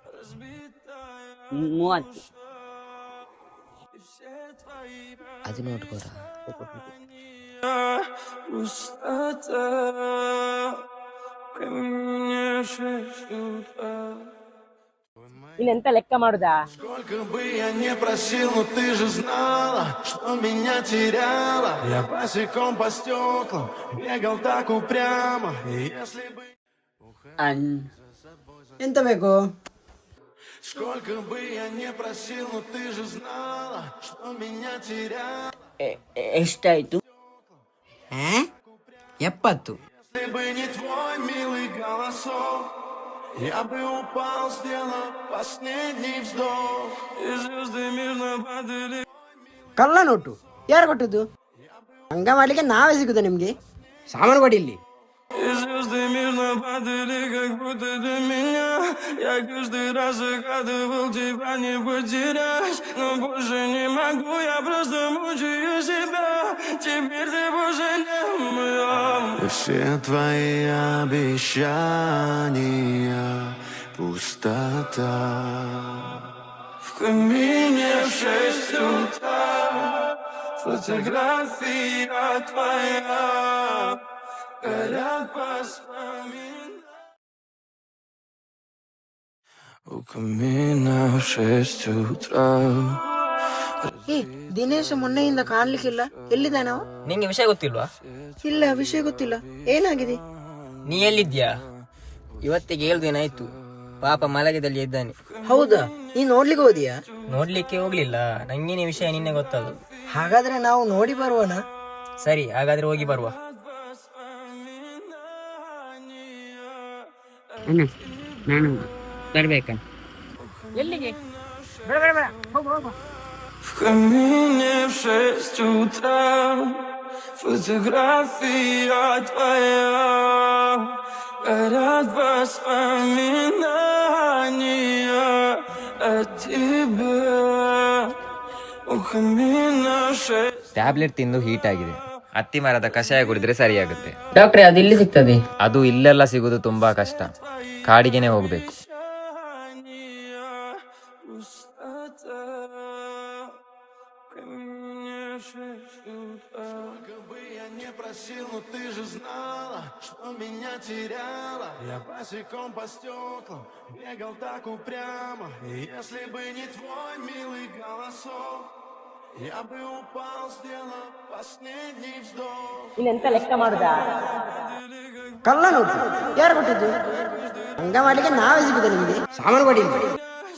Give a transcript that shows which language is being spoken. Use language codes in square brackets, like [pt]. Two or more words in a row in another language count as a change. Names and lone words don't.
[kn] 30. ಅದು ನೋಡ್ಕೋರ. ಇನ್ನೆಂತ ಲೆಕ್ಕ ಮಾಡುದಾ? [ru] Сколько бы я не просил, но ты же знала, что меня теряла. Я босиком по стеклам бегал так упрямо. И если бы... [kn] ಎಂತ ಬೇಕು? [ru] Сколько бы я не просил, но ты же знала, что меня теряла. [kn] ಎಷ್ಟಾಯ್ತು? 70. [ru] Если бы не твой милый голосок, я бы упал, сделал последний вздох. И звезды мирно падали. [kn] ಕಳ್ಳ ನೋಟು ಯಾರು ಕೊಟ್ಟದ್ದು? ಹಂಗ ಮಾಡ್ಲಿಕ್ಕೆ ನಾವೇ ಸಿಗುದ ನಿಮ್ಗೆ? ಸಾಮಾನು ಕೊಡಿ ಇಲ್ಲಿ. [ru] И звезды мирно падали, как будто для меня. Я каждый раз загадывал тебя не потерять, но больше не могу, я просто мучаю себя. Теперь ты больше не моя. И все твои обещания пустота. В камине в 6 утра фотография твоя. Горят воспоминания. У камина в 6 утра. [kn] ದಿನೇಶ ಮೊನ್ನೆಯಿಂದ ಕಾಣ್ಲಿಕ್ಕಿಲ್ಲ, ಎಲ್ಲಿದ್ದಾನೆ ಅವ? ನಿಂಗೆ ವಿಷಯ ಗೊತ್ತಿಲ್ವಾ? ಇಲ್ಲ, ವಿಷಯ ಗೊತ್ತಿಲ್ಲ. ಏನಾಗಿದೆ? ನೀ ಎಲ್ಲಿದ್ಯಾ? ಇವತ್ತಿಗೆ 7 ದಿನ ಆಯ್ತು. ಪಾಪ ಮಲಗದಲ್ಲಿ ಇದ್ದಾನೆ. ಹೌದಾ? ನೀನ್ ನೋಡ್ಲಿಕ್ಕೆ ಹೋದಿಯಾ? ನೋಡ್ಲಿಕ್ಕೆ ಹೋಗ್ಲಿಲ್ಲ, ನಂಗೇನೆ ವಿಷಯ ನಿನ್ನೆ ಗೊತ್ತದು. ಹಾಗಾದ್ರೆ ನಾವು ನೋಡಿ ಬರುವನ? ಸರಿ, ಹಾಗಾದ್ರೆ ಹೋಗಿ ಬರುವ. ಅಣ್ಣ ನಾನು ಬರ್ಬೇಕಣ್ಣ. ಎಲ್ಲಿಗೆ? ಬೇಡ ಬೇಡ ಬೇಡ, ಹೋಗು ಹೋಗು. [ru] В камине в 6 утра фотография твоя. Горят воспоминания о тебе. У камина в 6. [kn] ಟ್ಯಾಬ್ಲೆಟ್ ತಿಂದು ಹೀಟ್ ಆಗಿದೆ. ಹತ್ತಿ ಮರದ ಕಷಾಯ ಕುಡಿದ್ರೆ ಸರಿಯಾಗುತ್ತೆ. ಡಾಕ್ಟ್ರೆ ಅದು ಇಲ್ಲಿ ಸಿಗ್ತದೆ? ಅದು ಇಲ್ಲೆಲ್ಲ ಸಿಗೋದು ತುಂಬಾ ಕಷ್ಟ. ಕಾಡಿಗೆನೆ ಹೋಗ್ಬೇಕು. [ru] Сколько бы я не просил, но ты же знала, что меня теряла. Я босиком по стеклам бегал так упрямо. И если бы не твой милый голосок, я бы упал, сделал последний вздох. [kn] ಇನ್ನೆಂತ ಲೆಕ್ಕ ಮಾಡುದಾ? ಕಳ್ಳ ನೋಟು ಯಾರು ಕೊಟ್ಟದ್ದು? ಹಂಗ ಮಾಡ್ಲಿಕ್ಕೆ ನಾವೇ ಸಿಗುದ ನಿಮ್ಗೆ? ಸಾಮಾನು ಕೊಡಿ ಇಲ್ಲಿ.